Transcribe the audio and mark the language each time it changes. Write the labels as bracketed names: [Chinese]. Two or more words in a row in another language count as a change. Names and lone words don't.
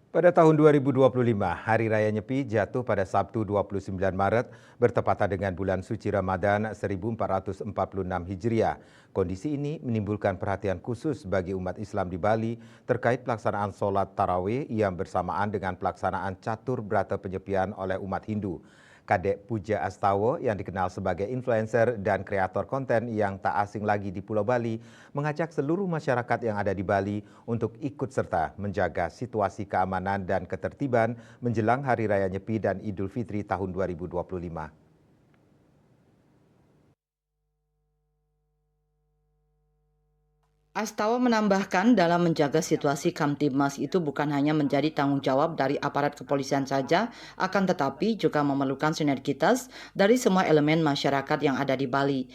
[Indonesian] Pada tahun 2025, Hari Raya Nyepi jatuh pada Sabtu 29 Maret bertepatan dengan bulan suci Ramadan 1446 Hijriah. Kondisi ini menimbulkan perhatian khusus bagi umat Islam di Bali terkait pelaksanaan sholat tarawih yang bersamaan dengan pelaksanaan catur berata penyepian oleh umat Hindu. Kadek Puja Astawa yang dikenal sebagai influencer dan kreator konten yang tak asing lagi di Pulau Bali mengajak seluruh masyarakat yang ada di Bali untuk ikut serta menjaga situasi keamanan dan ketertiban menjelang Hari Raya Nyepi dan Idul Fitri tahun 2025. Astawa menambahkan dalam menjaga situasi Kamtibmas itu bukan hanya menjadi tanggung jawab dari aparat kepolisian saja, akan tetapi juga memerlukan sinergitas dari semua elemen masyarakat yang ada di Bali.